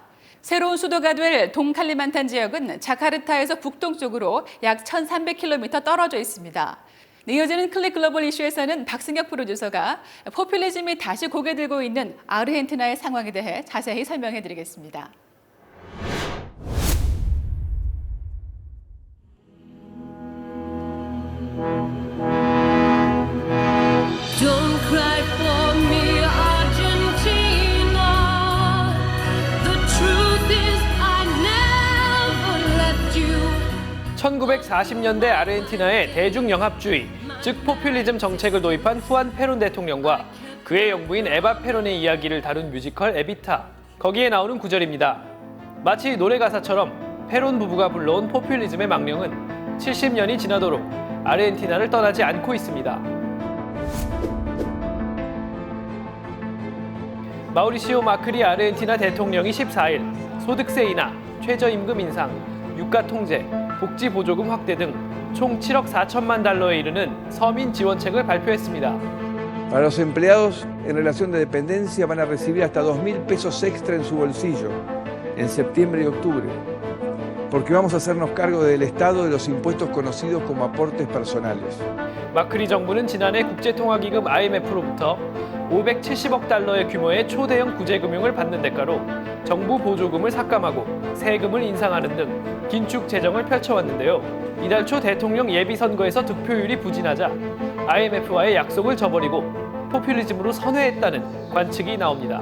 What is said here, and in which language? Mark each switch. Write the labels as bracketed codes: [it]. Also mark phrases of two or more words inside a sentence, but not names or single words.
[ko] 새로운 수도가 될 동칼리만탄 지역은 자카르타에서 북동쪽으로 약 1,300km 떨어져 있습니다. 이어지는 클릭 글로벌 이슈에서는 박승혁 프로듀서가 포퓰리즘이 다시 고개 들고 있는 아르헨티나의 상황에 대해 자세히 설명해 드리겠습니다. [en] Don't cry for me, Argentina. The truth is I never left you. [ko] 1940년대 아르헨티나의 대중영합주의, 즉 포퓰리즘 정책을 도입한 후안 페론 대통령과 그의 영부인 에바 페론의 이야기를 다룬 뮤지컬 에비타. 거기에 나오는 구절입니다. 마치 노래 가사처럼 페론 부부가 불러온 포퓰리즘의 망령은 70년이 지나도록 아르헨티나를 떠나지 않고 있습니다. 마우리시오 마크리 아르헨티나 대통령이 14일 소득세 인하, 최저임금 인상, 유가 통제, 복지 보조금 확대 등 총 7억 4천만 달러에 이르는 서민 지원책을 발표했습니다. [es] Para los empleados en relación de dependencia van a recibir hasta 2.000 pesos extra en su bolsillo en septiembre y octubre, porque vamos a hacernos cargo del Estado de los impuestos conocidos como aportes personales. [ko] 마크리 정부는 지난해 국제통화기금 IMF로부터 570억 달러의 규모의 초대형 구제금융을 받는 대가로 정부 보조금을 삭감하고 세금을 인상하는 등 긴축 재정을 펼쳐왔는데요. 이달 초 대통령 예비선거에서 득표율이 부진하자 IMF와의 약속을 저버리고 포퓰리즘으로 선회했다는 관측이 나옵니다.